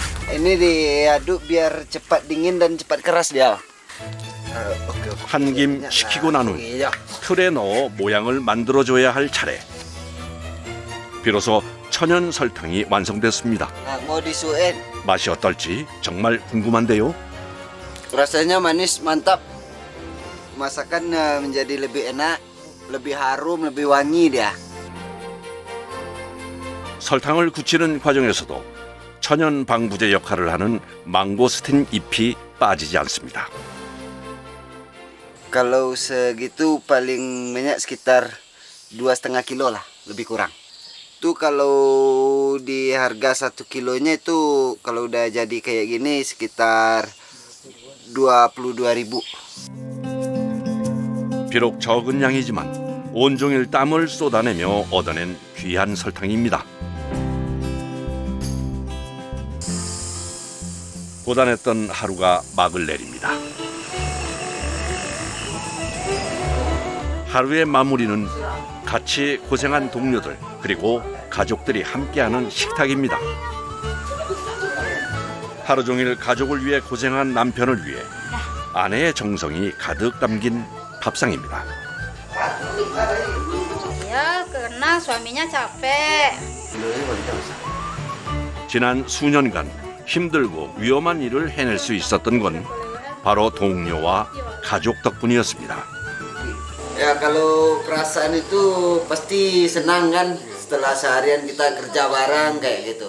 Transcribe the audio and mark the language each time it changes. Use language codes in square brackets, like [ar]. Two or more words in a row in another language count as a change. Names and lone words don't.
[id] Ini diaduk biar cepat dingin dan cepat keras dia. [ko] 한 김 식히고 난 후 틀에 넣어 모양을 만들어줘야 할 차례. 비로소 천연 설탕이 완성됐습니다. [id] Nah, mau disuin. [ko] 맛이 어떨지 정말 궁금한데요. [id] Rasanya manis, mantap. Masakan menjadi lebih enak, lebih harum, lebih wangi dia. [ko] 설탕을 굳히는 과정에서도 천연 방부제 역할을 하는 망고스틴 잎이 빠지지 않습니다. [id] Kalau segitu paling banyak sekitar 2,5 kilo lah, lebih kurang. Tuh kalau di harga 1 kilonya itu kalau udah jadi kayak gini sekitar 22.000. [ko] 비록 적은 양이지만 온종일 땀을 쏟아내며 얻어낸 귀한 설탕입니다. 고단했던 하루가 막을 내립니다. 하루의 마무리는 같이 고생한 동료들 그리고 가족들이 함께하는 식탁입니다. 하루 종일 가족을 위해 고생한 남편을 위해 아내의 정성이 가득 담긴 밥상입니다. [id] Ya karena suaminya capek. [ko] 지난 수년간 힘들고 위험한 일을 해낼 수 있었던 건 바로 동료와 가족 덕분이었습니다. [id] Ya kalau perasaan itu pasti senang kan setelah seharian kita kerja bareng kayak gitu.